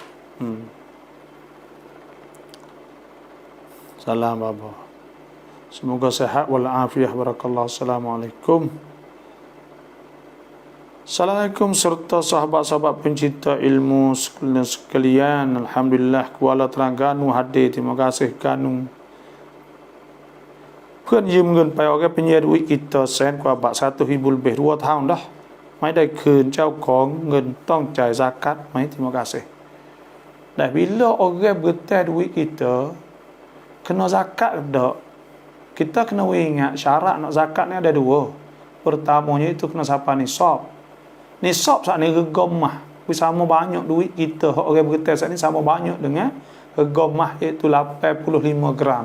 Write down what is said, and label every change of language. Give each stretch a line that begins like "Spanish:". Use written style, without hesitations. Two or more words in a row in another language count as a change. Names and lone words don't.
Malay: Salam baba. Semoga sihat wal afiah, barakallahu. Assalamualaikum. Assalamualaikum serta sahabat-sahabat pencinta ilmu sekalian. Alhamdulillah Kuala Terengganu hadir. Terima kasih Kanu.
Thai: เพื่อนยืมเงินไปเอาแค่เป็นเงินวิกฤต100,000 กว่าบาท
Malay: 1,000 lebih 2 tahun dah
Thai: ไม่ได้คืนเจ้าของเงินต้องจ่าย zakat ไหม
Malay: terima kasih. Dan bila orang berhutang duit kita kena zakat tak, kita kena ingat syarat nak zakat ni ada 2. Pertamanya itu kena sampai nisab. Nisab saat ni rega mah, sama banyak duit kita orang berhutang saat ni sama banyak dengan rega mah, iaitu 85 gram.